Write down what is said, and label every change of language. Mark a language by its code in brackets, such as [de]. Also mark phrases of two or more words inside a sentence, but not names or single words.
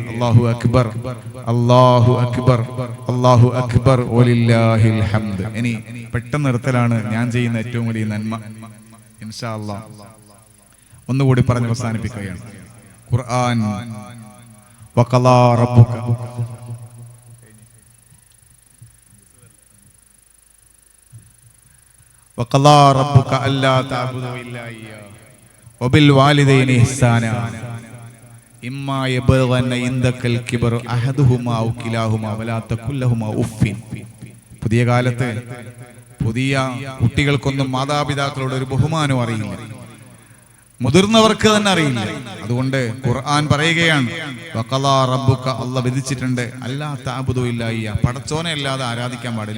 [ar] الله أكبر الله أكبر الله أكبر ولله الحمد. [ml] ഇനി പെട്ടെന്ന് നിർത്തലാണ് ഞാൻ ചെയ്യുന്ന ഏറ്റവും വലിയ നന്മ. [ar] إن شاء الله [ml] ഒന്നുകൂടി പറഞ്ഞ് അവസാനിപ്പിക്കുകയാണ്. [ar] ഖുർആൻ وقضى ربك وقضى ربك ألا تعبدوا إلا إياه وبالوالدين إحسانا إما يبلغن عندك الكبر أحدهما أو كلاهما ولا تقل لهما أف. [ml] പുതിയ കാലത്ത് പുതിയ കുട്ടികൾക്കൊന്നും മാതാപിതാക്കളോട് ഒരു ബഹുമാനം അറിയില്ല, മുതിർന്നവർക്ക് തന്നെ അറിയില്ല. അതുകൊണ്ട് ഖുർആൻ പറയുകയാണ്, [ar] وقضى ربك, [ml] അല്ലാഹ് വിധിച്ചിട്ടുണ്ട്, [ar] ألا تعبدوا إلا إيا, [ml] പടച്ചോനെ അല്ലാതെ ആരാധിക്കാൻ പാടില്ല.